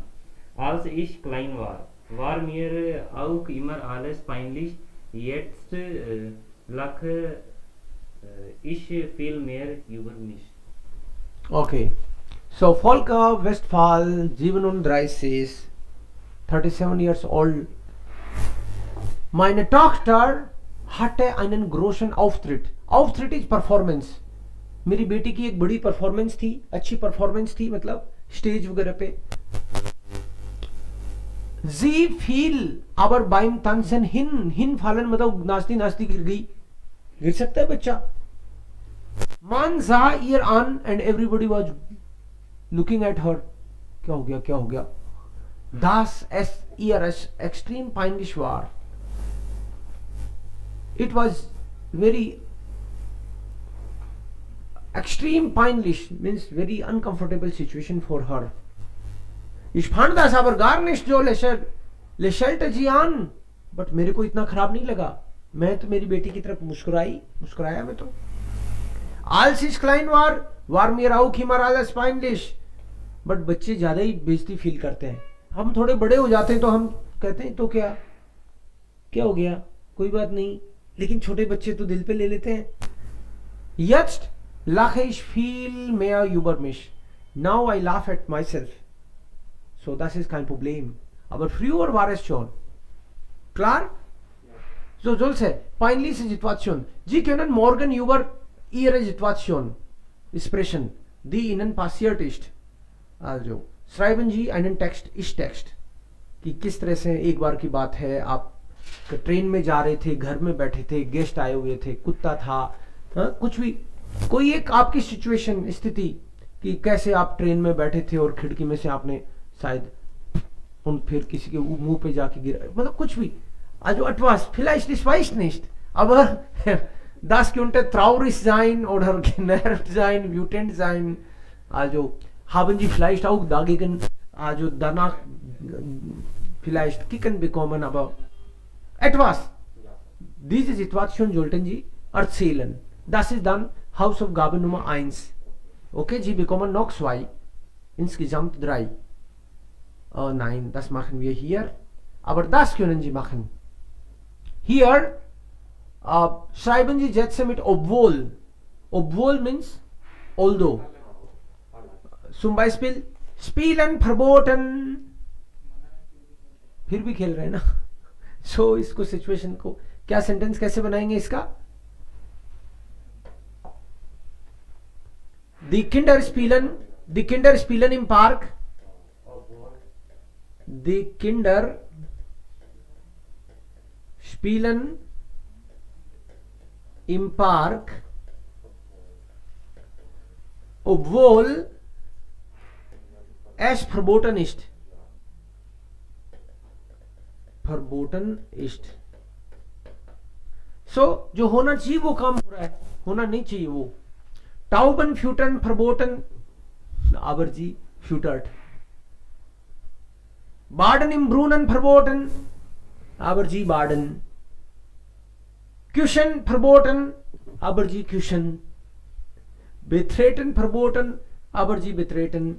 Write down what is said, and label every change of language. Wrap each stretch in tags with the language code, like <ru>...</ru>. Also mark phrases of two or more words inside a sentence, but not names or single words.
<de>Als ich klein war mir auch immer alles peinlich. Jetzt lache ich viel mehr über mich.</de> <en>Okay. So, Volker Westphal, 37, 37 years old.</en> <de>Meine Tochter hatte einen großen Auftritt.</de> <en>Auftritt is performance.</en> <hi>मेरी बेटी की एक बड़ी परफॉर्मेंस थी, अच्छी परफॉर्मेंस थी, मतलब स्टेज वगैरह पे.</hi> <de>Sie fiel aber beim Tanzen hin.</de> <hi>Hinfallen मतलब नाचती नाचती गिर गई. गिर सकता है बच्चा.</hi> <de>Man sah ihr an</de> <en>and everybody was looking at her.</en> <hi>क्या हो गया, क्या हो गया?</hi> <de>Das es ihr extrem peinlich war.</de> <en>It was very</en> <de>extrem peinlich,</de> <en>means very uncomfortable situation for her.</en> <de>Ich fand das aber gar nicht so lächelte sie an.</de> <hi>But मेरे को इतना खराब नहीं लगा. मैं तो मेरी बेटी की तरफ मुस्कुराया मैं तो.</hi> <de>Als ich klein war mir auch immer alles peinlich.</de> <hi>बट बच्चे ज्यादा ही बेइज्जती फील करते हैं. हम थोड़े बड़े हो जाते हैं तो हम कहते हैं तो क्या हो गया, कोई बात नहीं. लेकिन छोटे बच्चे तो दिल पे ले लेते हैं.</hi> <de>Jetzt lache ich viel mehr über mich.</de> <en>Now I laugh at myself. So</en> <de>das ist kein Problem. Aber früher war es schon. Klar? So solche peinliche Situation. Sie können morgen über ihre Situation sprechen, die Ihnen passiert ist. Also schreiben Sie einen Text, Ich-Text,</de> <hi>कि किस तरह से एक बार की बात है, आप ट्रेन में जा रहे थे, घर में बैठे थे, गेस्ट आए हुए थे, कुत्ता था, कुछ भी, कोई एक आपकी सिचुएशन, स्थिति कि कैसे आप ट्रेन में बैठे थे और खिड़की में से आपने शायद फिर किसी के मुंह पे जाके गिरा, मतलब कुछ भी.</hi> <de>Also etwas, vielleicht, ich weiß nicht, aber das könnte traurig sein oder genervt sein, wütend sein. Also haben Sie vielleicht auch dagegen, also danach vielleicht Kicken bekommen, aber etwas, Diese Situation sollten Sie erzählen. Das ist dann Hausaufgabe Nummer 1. Okay, Sie bekommen noch 2. Insgesamt 3. Oh nein, das machen wir hier. Aber das können Sie machen. Hier schreiben Sie Sätze mit obwohl.</de> <en>Obwohl means although.</en> <de>Zum Beispiel spielen verboten.</de> <hi>फिर भी खेल रहे हैं ना. So इसको सिचुएशन को क्या सेंटेंस कैसे बनाएंगे इसका?</hi> <de>Die Kinder spielen im Park. Die Kinder spielen im Park, obwohl es verboten ist. Verboten ist. So,</de> <hi>जो होना चाहिए वो काम हो रहा है, होना नहीं चाहिए वो.</hi> <de>Tauben füttern verboten, aber sie füttert. Baden im Brunnen verboten, aber sie baden. Küssen verboten, aber sie küssen. Betreten verboten, aber sie betreten.</de>